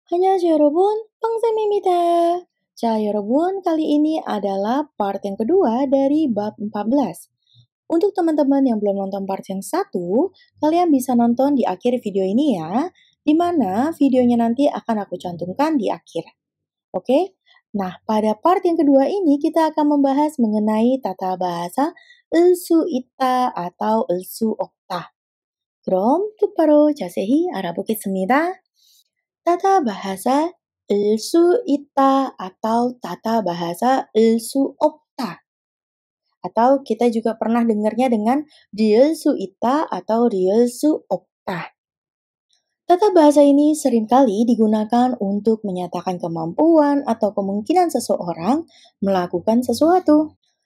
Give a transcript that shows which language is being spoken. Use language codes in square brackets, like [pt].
[ko] 안녕하세요 여러분, 빵쌤입니다. [id] 여러분, kali ini adalah part yang kedua dari bab 14. Untuk teman-teman yang belum nonton part yang satu, kalian bisa nonton di akhir video ini ya, di mana videonya nanti akan aku cantumkan di akhir. Oke? Nah, pada part yang kedua ini kita akan membahas mengenai tata bahasa 을수 있다 atau 을수 없다. [ko] 그럼 똑바로 자세히 알아보겠습니다. [id] Tata bahasa 을수 있다 atau tata bahasa 을수 없다. Atau kita juga pernah dengarnya dengan 리을수 있다 atau 리을수 없다. Tata bahasa ini seringkali digunakan untuk menyatakan kemampuan atau kemungkinan seseorang melakukan sesuatu.